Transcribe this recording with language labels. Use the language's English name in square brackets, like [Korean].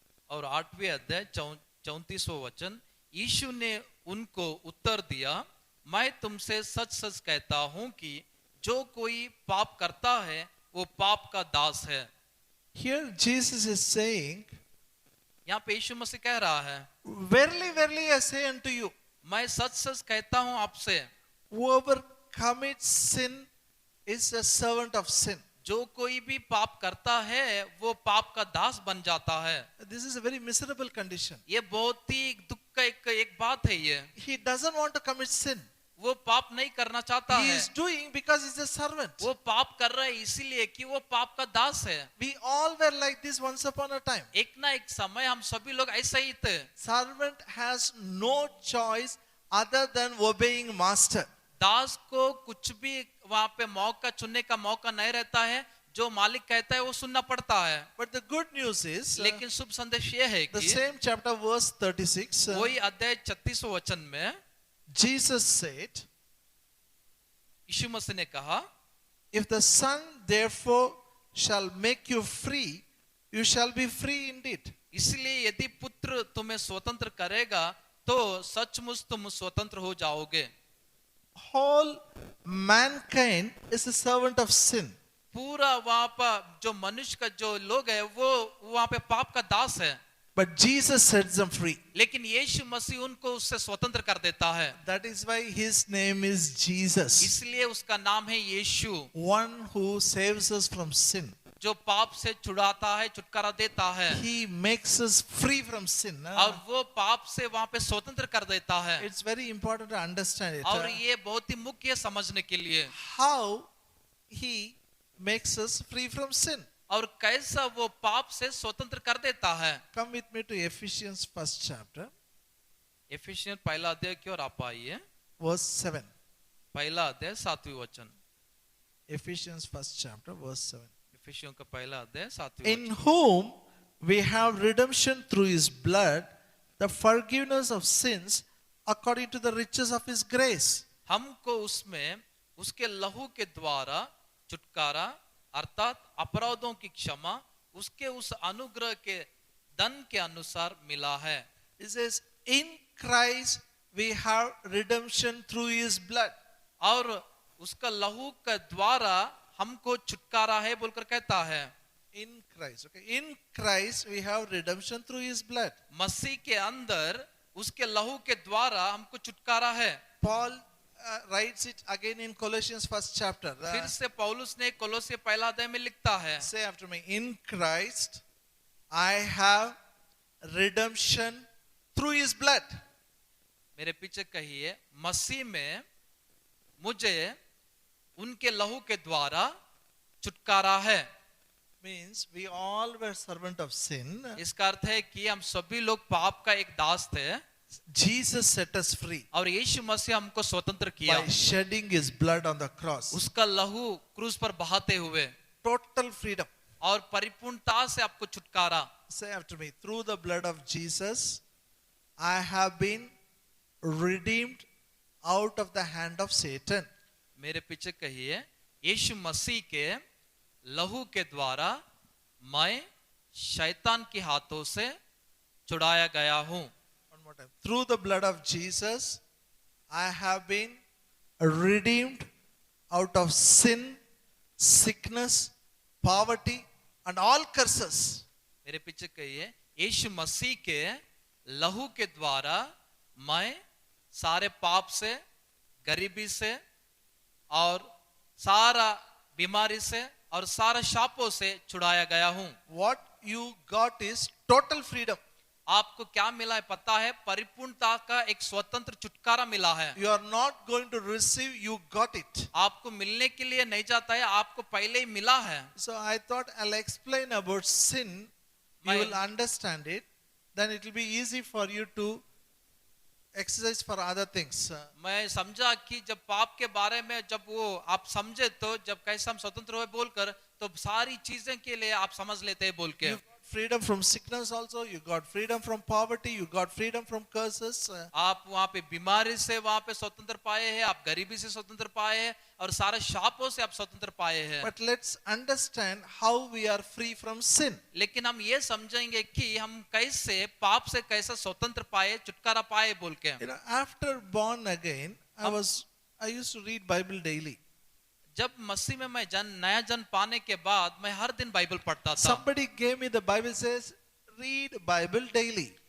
[Hindi] और 8वें अध्याय 34वां वचन, यीशु ने उनको उत्तर दिया, मैं तुमसे सच सच कहता हूं कि जो कोई पाप करता है वो पाप का दास है। [English] Here Jesus is saying, [Hindi] यहाँ पे यीशु मसीह कह रहा है, [English] Verily, verily I say unto you, [Hindi] मैं सच सच कहता हूं आपसे, [English] whoever commits sin is a servant of sin. [Hindi] जो कोई भी पाप करता है वो पाप का दास बन जाता है। [English] This is a very miserable condition. [Hindi] ये बहुत ही दुख का एक बात है ये। [English] He doesn't want to commit sin. [Hindi] वो पाप नहीं करना चाहता [English] He [Hindi] है, [English] is doing because he's a servant. [Hindi] वो पाप कर रहा है इसीलिए कि वो पाप का दास है। [English] We all were like this once upon a time. [Hindi] एक ना एक समय हम सभी लोग ऐसे ही थे। [English] Servant has no choice other than obeying master. [Hindi] दास को कुछ भी वहां पे मौका चुनने का मौका नहीं रहता है, जो मालिक कहता है वो सुनना पड़ता है। [English] But the good news is, [Hindi] लेकिन शुभ संदेश ये है [English] the [Hindi] कि [English] same chapter verse 36, [Hindi] वही अध्याय 36 वचन में [English] Jesus said, [Hindi] यीशु मसीह ने कहा, [English] if the Son therefore shall make you free, you shall be free indeed. [Hindi] इसलिए यदि पुत्र तुम्हें स्वतंत्र करेगा तो सचमुच तुम स्वतंत्र हो जाओगे। [English] Whole mankind is a servant of sin. [Hindi] पूरा वहां पर जो मनुष्य का जो लोग है वो वहां पे पाप का दास है, [English] But Jesus sets them free. [Hindi] लेकिन यीशु मसीह उनको उससे स्वतंत्र कर देता है। [English] That is why his name is Jesus, [Hindi] इसलिए उसका नाम है यीशु, [English] one who saves us from sin. [Hindi] जो पाप से छुड़ाता है, छुटकारा देता है, [English] He makes us free from sin. [Hindi] और वो पाप से वहां पे स्वतंत्र कर देता है। [English] It's very important to understand it. [Hindi] और ये बहुत ही मुख्य है समझने के लिए, [English] How he makes us free from sin. [Hindi] और कैसा वो पाप से स्वतंत्र कर देता है। [English] Come with me to Ephesians 1st chapter, [Hindi] एफिशियन पहला अध्याय की ओर आप आइए, [English] verse 7. [Hindi] पहला अध्याय 7वें वचन। [English] Ephesians 1st chapter, verse 7. [Hindi] एफिशियन का पहला अध्याय 7वें [English] In [Hindi] वचन। [English] whom we have redemption through his blood, the forgiveness of sins according to the riches of his grace. [Hindi] हमको उसमें उसके लहू के द्वारा छुटकारा अर्थात अपराधों की क्षमा उसके उस अनुग्रह के धन के अनुसार मिला है। [English] It says, in Christ we have redemption through his blood. [Hindi] और उसका लहू के द्वारा हमको छुटकारा है बोलकर कहता है। [English] In Christ, okay. In Christ we have redemption through his blood. [Hindi] मसीह के अंदर उसके लहू के द्वारा हमको छुटकारा है। [English] Paul writes it again in Colossians 1st chapter. [Hindi] फिर से पौलुस ने कोलोसे पहला अध्याय में लिखता है, [English] Say after me, in Christ I have redemption through his blood. [Hindi] मेरे पीछे कहिए, मसीह में मुझे उनके लहू के द्वारा छुटकारा है। [English] Means we all were servant of sin. [Hindi] इसका अर्थ है कि हम सभी लोग पाप का एक दास थे, [English] Jesus set us free [Hindi] और यीशु मसीह हमको स्वतंत्र किया [English] by shedding his blood on the cross. [Hindi] उसका लहू क्रूस पर बहाते हुए, [English] Total freedom. [Hindi] और परिपूर्णता से आपको छुटकारा। [English] Say after me, through the blood of Jesus I have been redeemed out of the hand of Satan. [Hindi] मेरे पीछे कहिए, यीशु मसीह के लहू के द्वारा मैं शैतान के हाथों से छुड़ाया गया हूं। [English] One more time. Through the blood of Jesus I have been redeemed out of sin, sickness, poverty and all curses. [Hindi] मेरे पीछे कहिए, यीशु मसीह के लहू के द्वारा मैं सारे पाप से, गरीबी से और सारा बीमारी से और सारा शापों से छुड़ाया गया हूं। [English] What you got is total freedom. [Hindi] आपको क्या मिला है पता है? परिपूर्णता का एक स्वतंत्र छुटकारा मिला है। [English] You are not going to receive, you got it. [Hindi] आपको मिलने के लिए नहीं जाता है, आपको पहले ही मिला है। [English] So I thought I'll explain about sin. You will understand it. Then it will be easy for you to exercise for other things. [Hindi] मैं समझा कि जब पाप के बारे में जब वो आप समझे तो जब कैसे हम स्वतंत्र हुए बोलकर तो सारी चीजें के लिए आप समझ लेते हैं बोल के। [English] You got freedom from sickness also. You got freedom from poverty. You got freedom from curses. [Hindi] आप वहाँ पे बीमारी से वहाँ पे स्वतंत्र पाए हैं, आप गरीबी से स्वतंत्र पाए हैं और सारे शापों से आप स्वतंत्र पाए हैं। [English] But let's understand how we are free from sin. [Hindi] लेकिन हम ये समझेंगे कि हम कैसे पाप से कैसे स्वतंत्र पाए, छुटकारा पाए बोल के। [English] You know, after born again, I used to read Bible daily. [Hindi] जब मसीह में मैं नया जन्म पाने के बाद मैं हर दिन बाइबल पढ़ता था। [English] Somebody gave me the Bible, says read Bible daily.